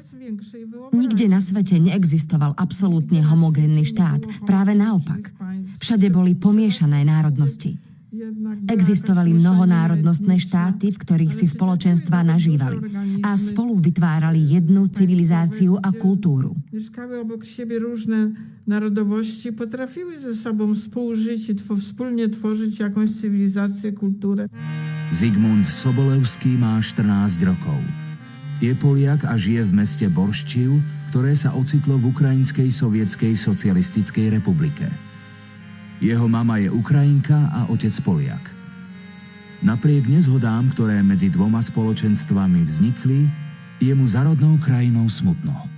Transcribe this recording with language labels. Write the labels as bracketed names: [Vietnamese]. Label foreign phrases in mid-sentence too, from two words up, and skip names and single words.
[Slovak] Nikde na svete neexistoval absolútne homogénny štát. Práve naopak. Všade boli pomiešané národnosti. Existovali mnohonárodnostné štáty, v ktorých si spoločenstvá nažívali a spolu vytvárali jednu civilizáciu a kultúru. [Polish] Mieszkały obok siebie różne narodowości, potrafiły ze sobą współżyć i wspólnie tworzyć jakąś cywilizację, kulturę. [Slovak] Zygmunt Sobolewski má 14 rokov. Je Poliak a žije v meste Borščiv, ktoré sa ocitlo v Ukrajinskej sovietskej socialistickej republike. Jeho mama je Ukrajinka a otec Poliak. Napriek nezhodám, ktoré medzi dvoma spoločenstvami vznikli, je mu za rodnou krajinou smutno.